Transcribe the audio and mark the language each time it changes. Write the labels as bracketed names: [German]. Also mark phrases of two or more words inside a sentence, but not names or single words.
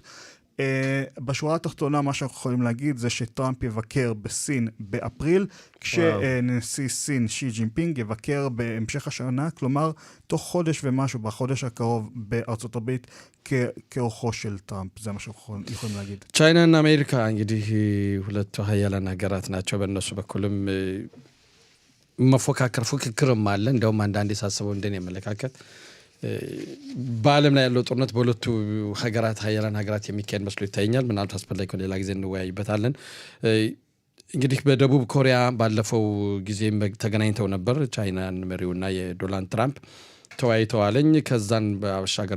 [Hebrew] בשורה התחתונה מה שאנחנו יכולים להגיד זה שטראמפ יבקר בסין באפריל, כשנשיא סין שי ג'ינפינג יבקר בהמשך השנה, כלומר תוך חודש ומשהו, בחודש הקרוב בארצות הברית כאורחו של טראמፕ. זה מה שאנחנו יכולים להגיד. [Amharic] ቻይና እና አሜሪካ እንግዲህ ሁለቱ ሀያላን ሀገራት ናቸው። በእነሱ በኩልም መፎካከር ፉክክርም አለ። እንደውም አንዳንዴ ሳስበው እንደኔ መለካከት በዓለም ላይ ያለው ጦርነት በሁለቱ ሀገራት ሀያላን ሀገራት የሚካሄድ መስሎ ይታየኛል። ምናልባት አስፈላጊ ከሆነ ሌላ ጊዜ እንወያይበታለን። እንግዲህ በደቡብ ኮሪያ ባለፈው ጊዜም ተገናኝተው ነበር ቻይናን መሪውና የዶናልድ ትራምፕ ተወያይተዋለኝ። ከዛን በአሻገር